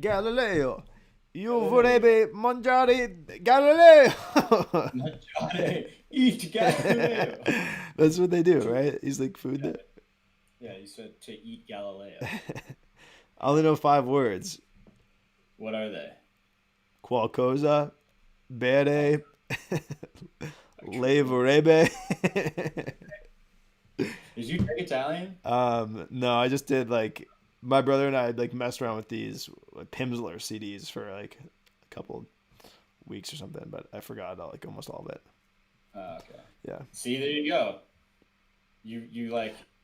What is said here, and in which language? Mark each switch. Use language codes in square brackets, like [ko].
[it] Galileo, io vorrebbe mangiare Galileo. [en] Mangiare, eat Galileo. That's what they do, right? He's like food. Yeah, you said to eat Galileo. I only know 5 words. What are they? [it] Qualcosa, bere, le vorrebbe. [en] Did you take Italian? No, I just did like my brother and I like messed around with these Pimsleur CDs for like a couple weeks or something, but I forgot like almost all of it. Oh, okay. Yeah. See, there you go. You like